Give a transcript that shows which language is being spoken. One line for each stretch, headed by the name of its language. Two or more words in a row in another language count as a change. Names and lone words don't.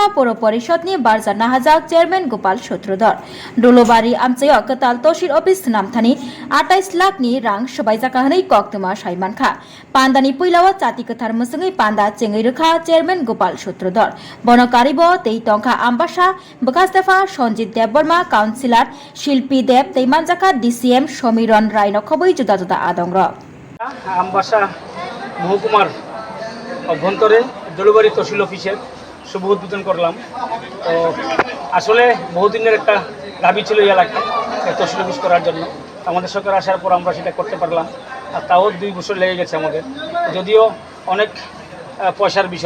Kok Borok: पौर परिषदनि बारजा नाहाजाक चेयरमैन गोपाल शत्रुधर दलुबारि आमचय कताल तहसिल अफिस नामथानि 28 लाखनि रां सबायजाका हनै कक्तमा साइमानखा पान्दानि पैलाव चाति कथार मसङै पान्दा चेङै रोखा चेयरमैन गोपाल शत्रुधर बनकारिबो तै टंका आम्बासा बखास्तेफा सञ्जित देवबर्मा काउन्सिलर शिल्पी देव तैमान जाखा डीसीएम समीरन रायनो खबै जुदा जुदा आदंग्र
Bangla: আমবাসা মহকুমার অভ্যন্তরে দলুবাড়ি তহসিল অফিসের শুভ উদ্বোধন করলাম। তো আসলে বহুদিনের একটা দাবি ছিল এই এলাকায় তহসিল অফিস করার জন্য। আমাদের সরকার আসার পর আমরা সেটা করতে পারলাম, আর তাও 2 বছর লেগে গেছে আমাদের, যদিও অনেক পয়সার বিষয়।